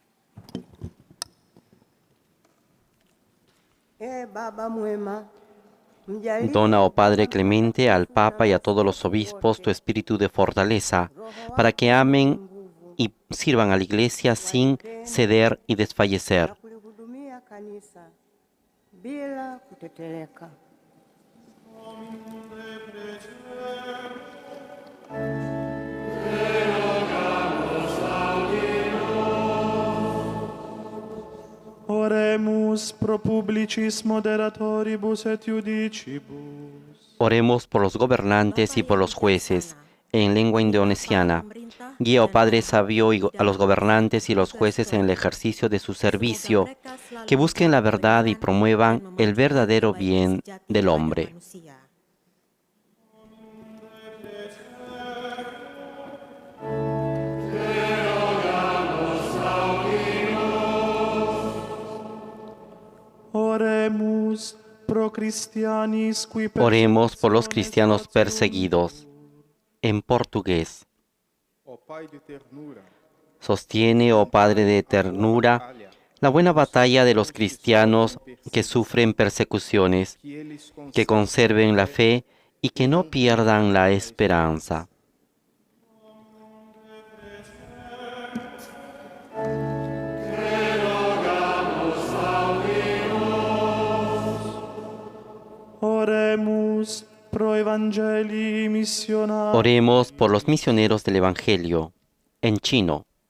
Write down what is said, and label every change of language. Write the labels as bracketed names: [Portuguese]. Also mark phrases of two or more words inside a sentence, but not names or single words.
[Swahili] Baba mwema, [Spanish] Dona, oh Padre clemente, al Papa y a todos los obispos tu espíritu de fortaleza, para que amen y sirvan a la Iglesia sin ceder y desfallecer. [Swahili] kulihudumia kanisa bila kutetereka. [Latin] Oremus pro publicis moderatoribus et iudicibus. [Spanish] Oremos por los gobernantes y por los jueces, en lengua indonesiana. Guía, oh Padre sabio, a los gobernantes y los jueces en el ejercicio de su servicio, que busquen la verdad y promuevan el verdadero bien del hombre. [Latin] Oremus pro Christianis qui [Spanish] Oremos por los cristianos perseguidos. En portugués. Sostiene, oh Padre de ternura, la buena batalla de los cristianos que sufren persecuciones, que conserven la fe y que no pierdan la esperanza. [Latin] Oremus pro evangelii missionarii. [Spanish] Oremos por los misioneros del Evangelio, en chino.